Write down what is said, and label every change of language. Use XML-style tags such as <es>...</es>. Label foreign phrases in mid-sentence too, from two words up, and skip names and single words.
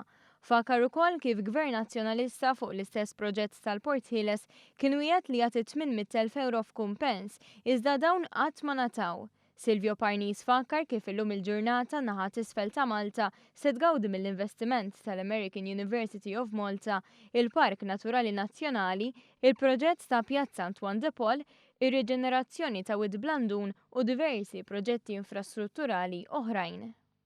<mt>Fakkar ukoll kif Gvern Nazzjonalista fuq l-istess proġett tal-Port Ħieles kien wieħed li jagħti 800,000 euro f'kumpens iżda dawn qatt ma ngħataw. Silvio Parnis fakkar kif illum il-ġurnata naħa t'isfel ta' Malta se tgawdi mill-investiment tal-American University of Malta, il-Park Naturali Nazzjonali, il-proġett ta' Pjazza Antoine de Paul, ir-riġenerazzjoni ta' Wied Blandun u diversi proġetti infrastrutturali oħrajn.</mt>